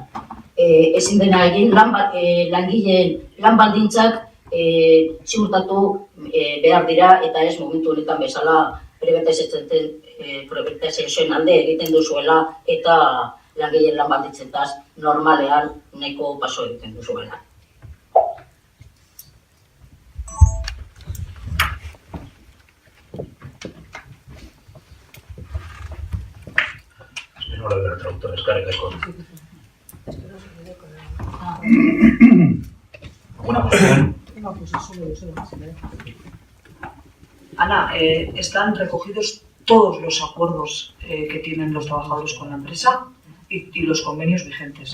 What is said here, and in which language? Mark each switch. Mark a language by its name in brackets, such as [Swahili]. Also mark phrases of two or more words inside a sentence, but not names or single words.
[Basque] Ezin dena egin, langileen lan baldintzak ziurtatu behar dira eta ez momentu honetan bezala pribatizazioen alde egiten duzuela eta langileen lan baldintzetaz normalean nahiko paso egiten duzuela. [Spanish] No lo veo el traductor, [Basque] eskerrik asko. [Spanish] ¿Alguna cuestión? Ana, están recogidos todos los acuerdos que tienen los trabajadores con la empresa y los convenios vigentes.